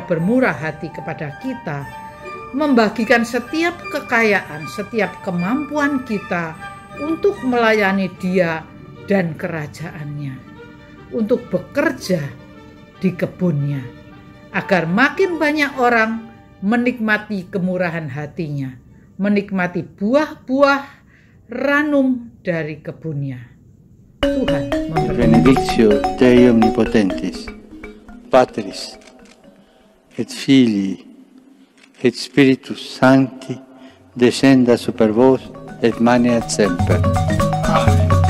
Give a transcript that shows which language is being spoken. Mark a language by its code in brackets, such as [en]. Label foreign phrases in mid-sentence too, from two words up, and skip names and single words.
[id] bermurah hati kepada kita, membagikan setiap kekayaan, setiap kemampuan kita untuk melayani Dia dan kerajaannya, untuk bekerja di kebunnya, agar makin banyak orang menikmati kemurahan hatinya, menikmati buah-buah ranum dari kebunnya. Tuhan memberkati. [la] Benedictio Dei Omnipotentis, Patris et Filii et Spiritus Sancti descenda super vos et maneat semper. Amen.